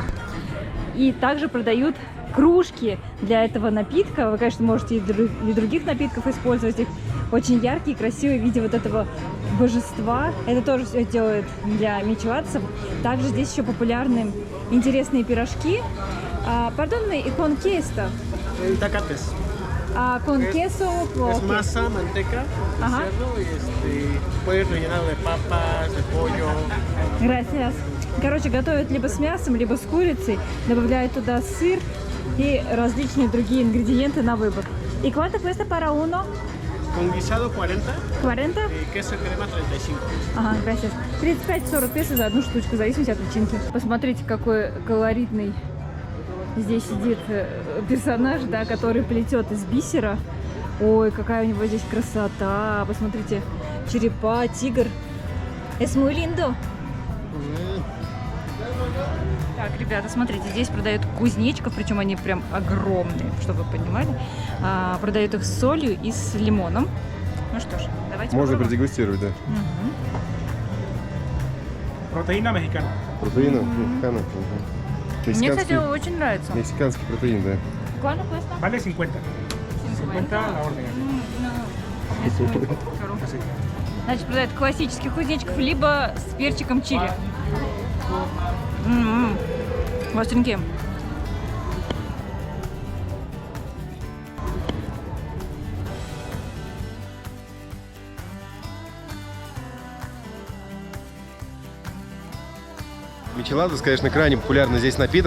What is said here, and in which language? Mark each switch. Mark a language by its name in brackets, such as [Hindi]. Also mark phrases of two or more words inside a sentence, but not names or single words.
[Russian] И также продают кружки для этого напитка. Вы, конечно, можете и для других напитков использовать их. Очень яркие, красивые в виде вот этого божества. Это тоже все делают для мичеладосов. Также здесь еще популярны интересные пирожки. [Spanish] Perdóname, ¿y con qué está? Tacates. Con queso. Es masa, manteca, de Ajá. cerdo y puedes rellenarlo de papas, de pollo. Gracias. [Russian] Короче, готовят либо с мясом, либо с курицей, добавляют туда сыр и различные другие ингредиенты на выбор. [Spanish] ¿Y cuánto cuesta para uno? Con guisado 40 40? y queso y crema 35. Ага, gracias. [Russian] 35-40 песо за одну штучку, в зависимости от начинки. Посмотрите, какой колоритный здесь сидит персонаж, да, который плетет из бисера. Ой, какая у него здесь красота. Посмотрите, черепа, тигр. [Spanish] Es muy lindo. [Russian] Так, ребята, смотрите, здесь продают кузнечиков, причем они прям огромные, чтобы вы понимали. Продают их с солью и с лимоном. Ну что ж, давайте Можно попробуем. продегустировать, да. Мгм. [Spanish] Proteína mexicana. Proteína mexicano. [Russian] Мне, кстати, очень нравится. Мексиканский протеин, да. [Spanish] ¿Cuánto cuesta? Vale 50. 50 la orden. [Russian] Значит, продают классических кузнечиков, либо с перчиком чили. Остренькие. Мичеладос, конечно, крайне популярный здесь напиток.